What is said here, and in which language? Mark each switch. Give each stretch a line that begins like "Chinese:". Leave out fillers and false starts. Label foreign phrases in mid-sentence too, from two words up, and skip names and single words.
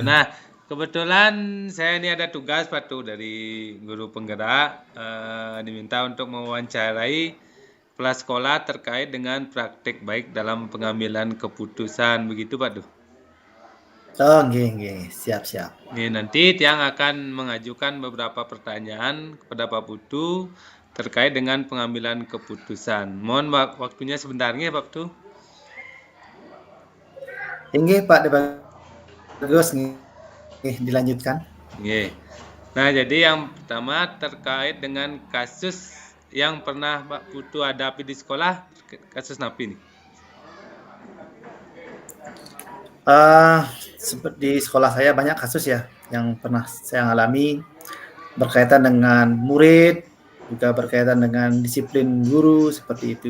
Indonesian: Nah, kebetulan saya ini ada tugas Patu dari guru penggerak diminta untuk mewawancarai kepala sekolah terkait dengan praktik baik dalam pengambilan keputusan begitu Pak Duh. Oh, nggih. Siap. Ini nanti Tiang akan mengajukan beberapa pertanyaan kepada Pak Putu terkait dengan pengambilan keputusan. Mohon waktunya sebentarnya Pak Putu. Nggih, Pak, bagus nih dilanjutkan. Nggih. Nah, jadi yang pertama terkait dengan kasus yang pernah Pak Putu hadapi di sekolah, kasus napi nih. Seperti di sekolah saya banyak kasus ya yang pernah saya alami berkaitan dengan murid, juga berkaitan dengan disiplin guru seperti itu,